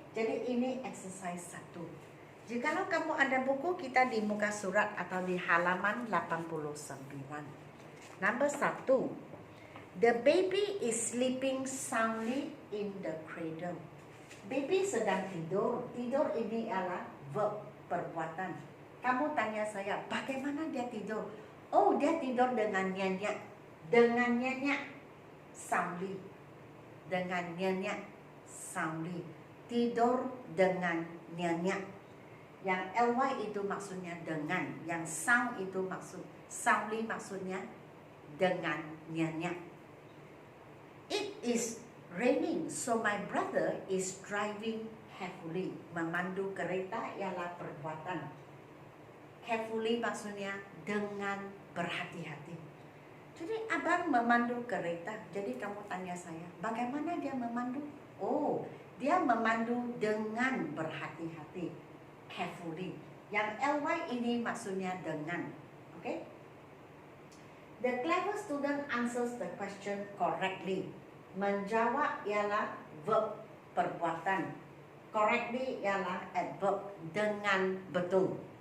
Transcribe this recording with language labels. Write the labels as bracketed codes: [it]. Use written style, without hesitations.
[ms] Jadi ini exercise 1. Jikalau kamu ada buku, kita di muka surat atau di halaman 89. [en] Number 1. The baby is sleeping soundly in the cradle. [ms] Baby sedang tidur. Tidur ini adalah verb, perbuatan. Kamu tanya saya, bagaimana dia tidur? Oh, dia tidur dengan nyenyak. Dengan nyenyak, soundly. Dengan nyenyak, soundly. Tidur dengan nyenyak. Yang ly itu maksudnya dengan. Yang sound itu soundly maksudnya dengan nyenyak. [en] It is raining, so my brother is driving carefully. [ms] Memandu kereta ialah perbuatan. Carefully maksudnya dengan berhati-hati. Jadi abang memandu kereta. Jadi kamu tanya saya, bagaimana dia memandu? Oh, dia memandu dengan berhati-hati. Carefully. Yang ly ini maksudnya dengan. Okay? [en] The clever student answers the question correctly. [ms] Menjawab ialah verb perbuatan. Correctly ialah adverb dengan betul.